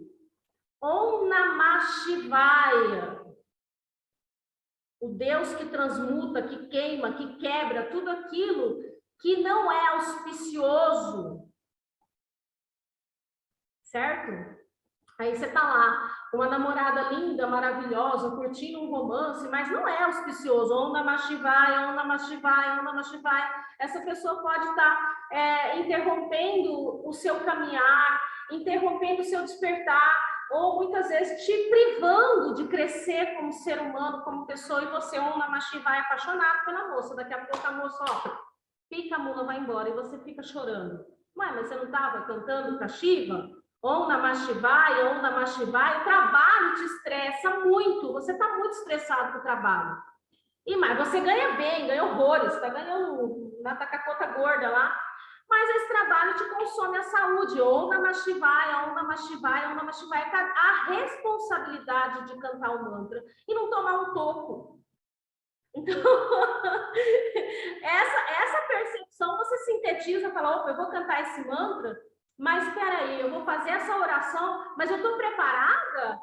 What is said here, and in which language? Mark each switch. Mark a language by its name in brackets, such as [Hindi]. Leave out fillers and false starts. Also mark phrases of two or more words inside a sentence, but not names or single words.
[Sanskrit] ॐ नमः शिवाय, [Portuguese] o Deus que transmuta, que queima, que quebra tudo aquilo que não é auspicioso, certo? Aí você tá lá, uma namorada linda, maravilhosa, curtindo um romance, mas não é auspicioso. [Sanskrit] ॐ नमः शिवाय, ॐ नमः शिवाय, ॐ नमः शिवाय. [Portuguese] Essa pessoa pode estar interrompendo o seu caminhar, interrompendo o seu despertar, ou muitas vezes te privando de crescer como ser humano, como pessoa, e você, [Sanskrit] ॐ नमः शिवाय, [Portuguese] apaixonado pela moça. Daqui a pouco a moça, pica a mula, vai embora, e você fica chorando. Mas você não estava cantando para Shiva? [Sanskrit] ॐ नमः शिवाय, ॐ नमः शिवाय, [Portuguese] o trabalho te estressa muito, você está muito estressado com o trabalho. Mas você ganha bem, ganha horrores, está ganhando na tacacota gorda lá, mas esse trabalho te consome a saúde. [Sanskrit] ॐ नमः शिवाय, ॐ नमः शिवाय, ॐ नमः शिवाय, [Portuguese] a responsabilidade de cantar o mantra e não tomar um toco. Então, essa percepção você sintetiza, fala, opa, eu vou cantar esse mantra, mas espera aí, eu vou fazer essa oração, mas eu estou preparada?